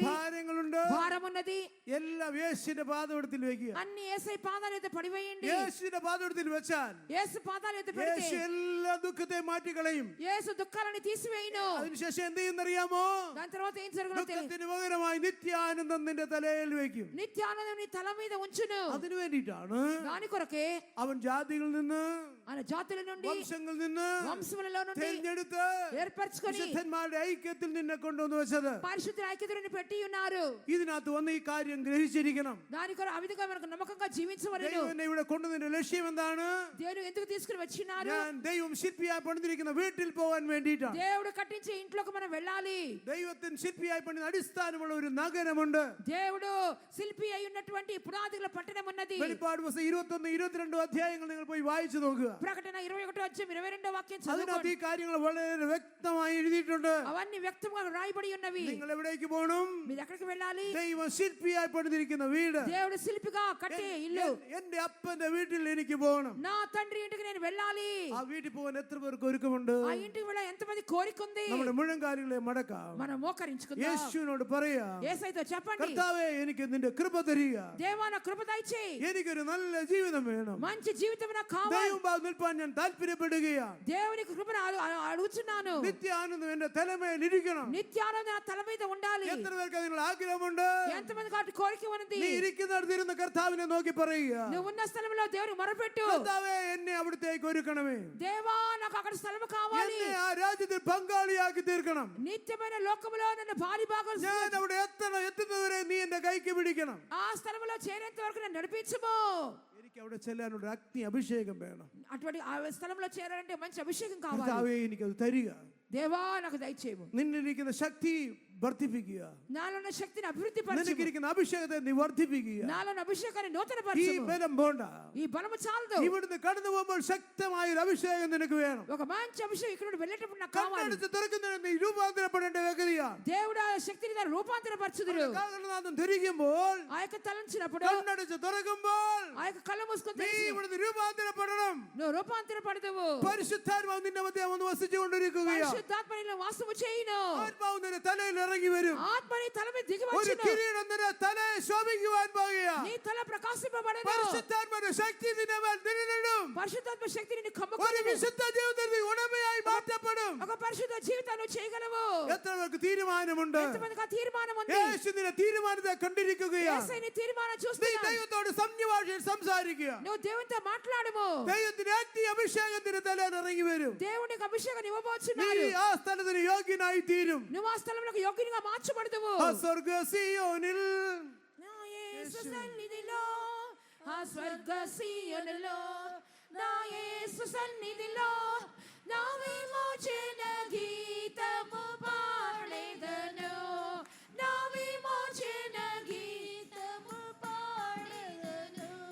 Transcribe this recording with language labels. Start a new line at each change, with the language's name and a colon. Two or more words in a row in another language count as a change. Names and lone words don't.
Malayalam: ഭാരങ്ങളുണ്ട്?
Telugu: భారం ఉన్నది,
Malayalam: എല്ലാം യേശുവിന്റെ പാദപീഠത്തിൽ വെക്കുക.
Telugu: అన్ని యేసయ్య పాదాల మీద పడివేయండి.
Malayalam: യേശുവിന്റെ പാദപീഠത്തിൽ വെച്ചാൽ
Telugu: యేసు పాదాల మీద పెడితే
Malayalam: യേശു എല്ലാ ദുഃഖത്തെ മാറ്റിക്കളയും.
Telugu: యేసు దుఃఖాలని తీసివేయును.
Malayalam: അതിനുശേഷം എന്ത് ചെയ്യുന്നറിയാമോ?
Telugu: దాని తర్వాత ఏం జరుగునో తెలియదు.
Malayalam: ദുഃഖത്തിന് പകരമായി നിത്യാനന്ദം നിന്റെ തലയിൽ വെക്കും.
Telugu: నిత్యానందం నీ తల మీద ఉంచును.
Malayalam: അതിനു വേണ്ടിയിട്ടാണ്
Telugu: దాని కొరకే
Malayalam: അവൻ ജാതികളിൽ നിന്ന്,
Telugu: ఆయన జాతుల నుండి,
Malayalam: വംശങ്ങളിൽ നിന്ന്
Telugu: వంశములలో నుండి
Malayalam: തിരഞ്ഞെടുത്ത്
Telugu: ఏర్పరచుకొని
Malayalam: വിശുദ്ധന്മാരുടെ ഐക്യത്തിൽ നിന്നെ കൊണ്ടുവന്ന് വെച്ചത്.
Telugu: పరిశుద్ధ ఐక్యతను పెట్టి ఉన్నారు.
Malayalam: ഇതിനകത്ത് വന്ന് ഈ കാര്യം ഗ്രഹിച്ചിരിക്കണം.
Telugu: దాని కొరకు ఆ విధంగా మనకు నమ్మకంగా జీవించవలెను.
Malayalam: ദൈവം എന്നെ ഇവിടെ കൊണ്ടുവന്നതിന്റെ ലക്ഷ്യം എന്താണ്?
Telugu: దేవుడు ఎందుకు తీసుకుని వచ్చినారు?
Malayalam: ഞാൻ ദൈവം ശില്പിയായി പണിതിരിക്കുന്ന വീട്ടിൽ പോകാൻ വേണ്ടിയിട്ടാണ്.
Telugu: దేవుడు కట్టించే ఇంట్లోకి మనం వెళ్ళాలి.
Malayalam: ദൈവത്തിന് ശില്പിയായി പണിത അടിസ്ഥാനമുള്ള ഒരു നഗരമുണ്ട്.
Telugu: దేవుడు శిల్పి అయి ఉన్నటువంటి పునాదుల పట్టణం ఉన్నది.
Malayalam: വെളിപ്പാട് പുസ്തകം 21, 22 അധ്യായങ്ങൾ നിങ്ങൾ പോയി വായിച്ചു നോക്കുക.
Telugu: ప్రకటన 21:22 వాక్యం
Malayalam: അതിനകത്ത്
Telugu: చదువుకోండి.
Malayalam: ഈ കാര്യങ്ങൾ വളരെ വ്യക്തമായി എഴുതിയിട്ടുണ്ട്.
Telugu: అవన్నీ వ్యక్తంగా రాయబడి ఉన్నవి.
Malayalam: നിങ്ങൾ എവിടേക്ക് പോകണം?
Telugu: మీరు ఎక్కడికి వెళ్ళాలి?
Malayalam: ദൈവം ശില്പിയായി പണിതിരിക്കുന്ന വീട്.
Telugu: దేవుడు శిల్పిగా కట్టే ఇల్లు.
Malayalam: എന്റെ അപ്പന്റെ വീട്ടിൽ എനിക്ക് പോകണം.
Telugu: నా తండ్రి ఇంటికి నేను వెళ్ళాలి.
Malayalam: ആ വീട്ടിൽ പോകാൻ എത്ര പേർക്ക് ഒരുക്കമുണ്ട്?
Telugu: ఆ ఇంటికి వెళ్ళ ఎంతమంది కోరిక ఉంది?
Malayalam: നമ്മുടെ മുഴങ്കാലുകളെ മടക്കാം.
Telugu: మనం మోకరించుకుందాం.
Malayalam: യേശുവിനോട് പറയാ,
Telugu: యేసయ్యతో చెప్పండి,
Malayalam: കർത്താവേ എനിക്ക് നിന്റെ കൃപ തരിക.
Telugu: దేవా నా కృప దయచేయి.
Malayalam: എനിക്കൊരു നല്ല ജീവിതം വേണം.
Telugu: మంచి జీవితం నాకు కావాలి.
Malayalam: ദൈവം നിൽപ്പാൻ ഞാൻ താല്പര്യപ്പെടുകയാണ്.
Telugu: దేవుని కృపను అడుగుచున్నాను.
Malayalam: നിത്യ ആനന്ദം എന്റെ തലമേൽ ഇരിക്കണം.
Telugu: నిత్యానందం నా తల మీద ఉండాలి.
Malayalam: എത്ര പേർക്ക് അതിനുള്ള ആഗ്രഹമുണ്ട്?
Telugu: ఎంతమంది కాబట్టి కోరిక ఉన్నది?
Malayalam: നീ ഇരിക്കുന്നിടത്തിരുന്ന് കർത്താവിനെ നോക്കി പറയുക,
Telugu: నువ్వు ఉన్న స్థలంలో దేవుని మొరపెట్టు.
Malayalam: കർത്താവേ എന്നെ അവിടത്തേക്ക് ഒരുക്കണമേ.
Telugu: దేవా నాకు అక్కడ స్థలం కావాలి.
Malayalam: എന്നെ ആ രാജ്യത്തിൽ പങ്കാളിയാക്കി തീർക്കണം.
Telugu: నిత్యమైన లోకములో నన్ను భారీ భాగం
Malayalam: ഞാൻ അവിടെ എത്തുന്നവരെ നീ എന്റെ കൈക്ക് പിടിക്കണം.
Telugu: ఆ స్థలంలో చేరేంత వరకు నన్ను నడిపించుము.
Malayalam: എനിക്ക് അവിടെ ചെല്ലാനുള്ള അഗ്നി അഭിഷേകം വേണം.
Telugu: అటువంటి ఆ స్థలంలో చేరాలంటే మంచి అభిషేకం కావాలి.
Malayalam: കർത്താവേ എനിക്കത് തരിക.
Telugu: దేవా నాకు దయచేయము.
Malayalam: നിന്നിരിക്കുന്ന ശക്തി വർദ്ധിപ്പിക്കുക.
Telugu: నాలో ఉన్న శక్తిని అభివృద్ధి పరచు.
Malayalam: നിനക്കിരിക്കുന്ന അഭിഷേകത്തെ നീ വർദ്ധിപ്പിക്കുക.
Telugu: నాలో ఉన్న అభిషేకాన్ని నూతన
Malayalam: ഈ
Telugu: పరచు.
Malayalam: ബലം പോണ്ട.
Telugu: ఈ బలము చాలదు.
Malayalam: ഇവിടുന്ന് കടന്നു പോകുമ്പോൾ ശക്തമായ ഒരു അഭിഷേകം നിനക്ക് വേണം.
Telugu: ఒక మంచి అభిషేకం ఇక్కడ నుండి వెళ్ళేటప్పుడు నాకు కావాలి.
Malayalam: കണ്ണടച്ച് തുറക്കുന്നതിന് നീ രൂപാന്തരപ്പെടേണ്ട വ്യക്തിയാണ്.
Telugu: దేవుడు ఆ శక్తిని దాన్ని రూపాంతరపరచుదురు.
Malayalam: കാഹളനാദം ധരിക്കുമ്പോൾ,
Telugu: ఆ యొక్క తలంచినప్పుడు,
Malayalam: കണ്ണടച്ച് തുറക്കുമ്പോൾ
Telugu: ఆ యొక్క కళ్ళు మూసుకొని
Malayalam: നീ
Telugu: తెరిచి
Malayalam: ഇവിടുന്ന് രൂപാന്തരപ്പെടണം.
Telugu: నువ్వు రూపాంతరపడతావు.
Malayalam: പരിശുദ്ധാത്മാവ് നിന്റെ മധ്യ വന്ന് വസിച്ചുകൊണ്ടിരിക്കുകയാണ്.
Telugu: పరిశుద్ధాత్మ నీలో వాసము చేయును.
Malayalam: ആത്മാവ് നിന്റെ തലയിൽ ഇറങ്ങി വരും.
Telugu: ఆత్మ నీ తల మీద దిగి
Malayalam: ഒരു
Telugu: వచ్చును.
Malayalam: കിരീടം നിന്റെ തലയെ ശോഭിക്കുവാൻ പോകുകയാണ്.
Telugu: నీ తల ప్రకాశింపబడను.
Malayalam: പരിശുദ്ധാത്മാവിന്റെ ശക്തി നിന്നെ മേൽ നിഴലിടും.
Telugu: పరిశుద్ధాత్మ శక్తి నిన్ను
Malayalam: ഒരു
Telugu: కమ్ముకొనును.
Malayalam: വിശുദ്ധ ജീവിതത്തിൽ നീ ഉടമയായി മാറ്റപ്പെടും.
Telugu: ఒక పరిశుద్ధ జీవితాన్ని నువ్వు చేయగలవు.
Malayalam: എത്ര പേർക്ക് തീരുമാനമുണ്ട്?
Telugu: ఎంతమందికి ఆ తీర్మానం ఉంది?
Malayalam: യേശു നിന്റെ തീരുമാനത്തെ കണ്ടിരിക്കുകയാണ്.
Telugu: యేసయ్య నీ తీర్మానం
Malayalam: നീ
Telugu: చూస్తున్నాడు.
Malayalam: ദൈവത്തോട് സംഭാഷണയിൽ സംസാരിക്കുക.
Telugu: నువ్వు దేవునితో మాట్లాడము.
Malayalam: ദൈവത്തിന്റെ അഗ്നി അഭിഷേകത്തിന്റെ തലയിൽ ഇറങ്ങി വരും.
Telugu: దేవునికి అభిషేకం
Malayalam: നീ
Telugu: ఇవ్వబోతున్నాడు.
Malayalam: ആ സ്ഥലത്തിന് യോഗ്യനായി തീരും.
Telugu: నువ్వు ఆ స్థలంలోకి యోగ్యునిగా మార్చబడతావు.
Malayalam: ആ സ്വർഗ്ഗ സിയോനിൽ
Telugu: నా యేసు సన్నిధిలో, ఆ స్వర్గ సీయోనులో, నా యేసు సన్నిధిలో నా విమోచన గీతము పాడెదను. నా విమోచన గీతము పాడెదను.